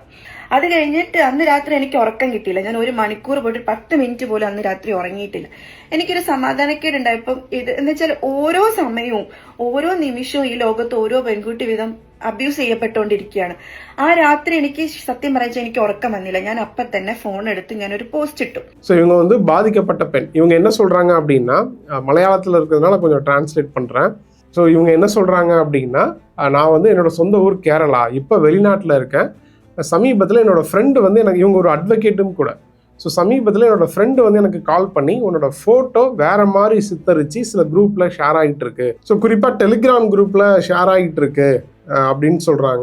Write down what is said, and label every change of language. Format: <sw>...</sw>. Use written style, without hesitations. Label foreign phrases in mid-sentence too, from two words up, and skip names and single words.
<ml>അത് കഴിഞ്ഞിട്ട് അന്ന് രാത്രി എനിക്ക് ഉറക്കം കിട്ടിയില്ല. ഞാൻ 1 മണിക്കൂർ പോയിട്ട് 10 മിനിറ്റ് പോലും അന്ന് രാത്രി ഉറങ്ങിയിട്ടില്ല. എനിക്കൊരു സമാധാനക്കേടുണ്ടായപ്പം ഇത് എന്ന് വെച്ചാൽ ഓരോ സമയവും ഓരോ നിമിഷവും ഈ ലോകത്ത് ഓരോ പെൺകുട്ടി വീതം അബ്യൂസ് ചെയ്യപ്പെട്ടുകൊണ്ടിരിക്കുകയാണ്. ആ രാത്രി എനിക്ക് സത്യം പറഞ്ഞാൽ എനിക്ക് ഉറക്കം വന്നില്ല. ഞാൻ അപ്പം തന്നെ ഫോൺ എടുത്ത് ഞാനൊരു പോസ്റ്റ് ഇട്ടു.</ml> <ta>ஸோ இவங்க வந்து பாதிக்கப்பட்ட பெண். இவங்க என்ன சொல்றாங்க அப்படின்னா, மலையாளத்தில் இருக்கிறதுனால கொஞ்சம் டிரான்ஸ்லேட் பண்றேன். ஸோ இவங்க என்ன சொல்றாங்க அப்படின்னா, நான் வந்து என்னோட சொந்த ஊர் கேரளா, இப்போ வெளிநாட்டில் இருக்கேன். சமீபத்தில் என்னோட ஃப்ரெண்டு வந்து எனக்கு, இவங்க ஒரு அட்வொகேட்டும் கூட. ஸோ சமீபத்தில் என்னோட ஃப்ரெண்டு வந்து எனக்கு கால் பண்ணி உன்னோட ஃபோட்டோ வேற மாதிரி சித்தரிச்சு சில குரூப்ல ஷேர் ஆகிட்டு இருக்கு, ஸோ குறிப்பாக டெலிகிராம் குரூப்ல ஷேர் ஆகிட்டு இருக்கு அப்படின்னு சொல்றாங்க.</ta>